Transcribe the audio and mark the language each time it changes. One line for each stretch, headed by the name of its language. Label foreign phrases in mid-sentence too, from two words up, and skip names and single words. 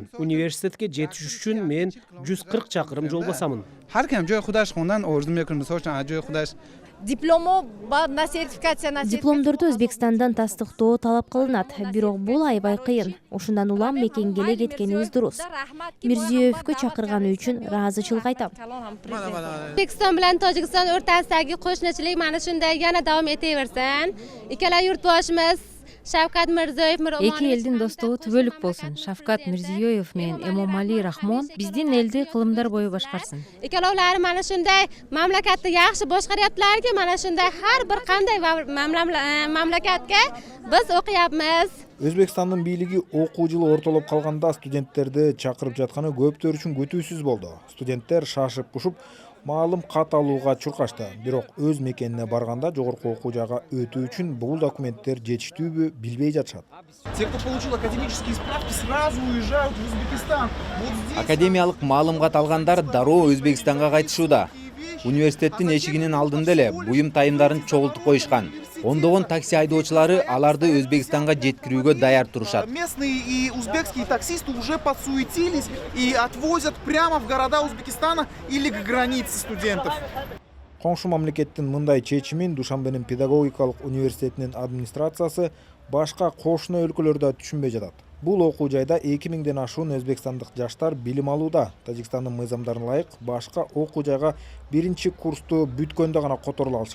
Kyrgyz: Университетке жетиш үчүн мен 140 чакырым жол басамын. Дипломдорду Өзбекстандан тастыктоо талап кылынат, бирок бул аябай кыйын. Ушундан улам мекенге эле кеткенибиз дурус. Мирзиёевкө чакырганы үчүн ыраазычылык айтам.
Uzbek: O'zbekiston bilan Tojikiston o'rtasidagi qo'shnichilik mana shunday yana davom etaversin. Ikkala yurtboshimiz Шавкат Мирзиёев
Kyrgyz: Эки элдин достугу түбөлүк болсун. Шавкат Мирзиёев менен Эмомали Рахмон биздин элди кылымдар бою башкарсын.
Uzbek: Ikkalovlari mana shunday mamlakatni yaxshi boshqaryaptilarki, mana shunday har bir qanday mamlakatga biz o'qiyapmiz.
Kyrgyz: Өзбекстандын бийлиги окуу жылы ортолоп калганда студенттерди чакырып жатканы көптөр үчүн күтүүсүз болду. Студенттер шашып пушуп маалым кат алууга чуркашты. Бирок өз мекенине барганда жогорку окуу жайга өтүү үчүн бул документтер жетиштүүбү билбей жатышат.
Russian: Те, кто получил академические справки, сразу уезжают в Узбекистан.
Kyrgyz: Академиялык маалымат алгандар дароо Өзбекстанга кайтышууда. Университеттин эшигинин алдында эле буюм тайымдарын чогултуп коюшкан. Ондогон такси айдоочулары аларды Өзбекстанга жеткирүүгө даяр турушат.
Russian: Местные и узбекские таксисты уже подсуетились и отвозят прямо в города Узбекистана или к границе студентов.
Kyrgyz: Коңшу мамлекеттин мындай чечимин Душанбенин педагогикалык университетинин администрациясы башка кошуна өлкөлөрдө түшүнбөй жатат. Бул окуу жайда 2000ден ашуун өзбекстандык жаштар билим алууда. Тажикстандын мыйзамдарына ылайык башка окуу жайга биринчи курсту бүткөндө гана которула алышат.